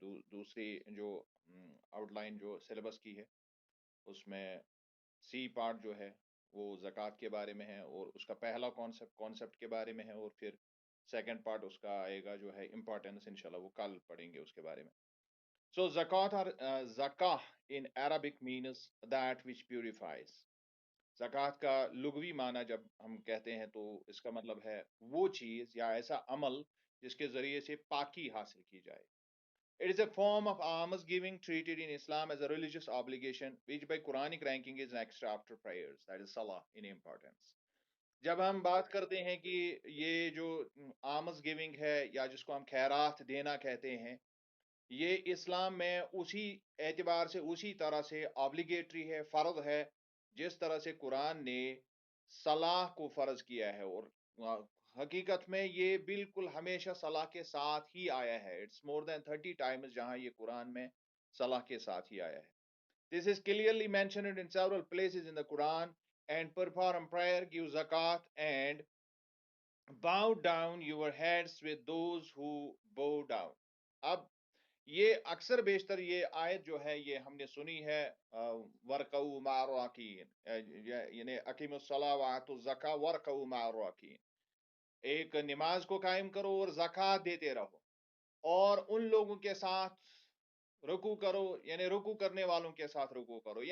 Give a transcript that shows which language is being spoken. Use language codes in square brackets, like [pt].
[ur] دوسری جو out line جو سلیبس کی ہے اس میں سی پارٹ جو ہے وہ زکوٰۃ کے بارے میں ہے، اور اس کا پہلا کانسیپٹ کے بارے میں ہے، اور پھر سیکنڈ پارٹ اس کا آئے گا جو ہے امپورٹینس، انشاءاللہ وہ کل پڑھیں گے اس کے بارے میں. [en] So zakat اور zakah in Arabic means that which purifies. [ur] زکوٰۃ کا لغوی معنی جب ہم کہتے ہیں تو اس کا مطلب ہے وہ چیز یا ایسا عمل جس کے ذریعے سے پاکی حاصل کی جائے. [en] It is a form of alms giving treated in Islam as a religious obligation, which by Quranic ranking is next after prayers. That is salah in importance. [ur] جب ہم بات کرتے ہیں کہ یہ جو آمز گیونگ ہے یا جس کو ہم خیرات دینا کہتے ہیں، یہ اسلام میں اسی اعتبار سے اسی طرح سے آبلیگیٹری ہے، فرض ہے، جس طرح سے قرآن نے صلاح کو فرض کیا ہے. اور حقیقت میں یہ بالکل ہمیشہ صلاح کے ساتھ ہی آیا ہے. [en] it's more than 30 times [ur] جہاں یہ قرآن میں صلاح کے ساتھ ہی آیا ہے. [en] This is clearly mentioned in several places in the Quran. And perform prayer, give zakat, and bow down your heads with those who bow down. [ur] اب یہ اکثر بیشتر یہ آیت جو ہے یہ ہم نے سنی ہے [ar] ورکعوا مع الراکعین، [ur] یعنی [ar] اقیموا الصلاۃ وآتوا الزکاۃ ورکعوا مع الراکعین، [ur] ایک نماز کو قائم کرو اور زکوٰۃ دیتے رہو اور ان لوگوں کے ساتھ رکوع کرو، یعنی رکوع کرنے والوں کے ساتھ رکوع کرو.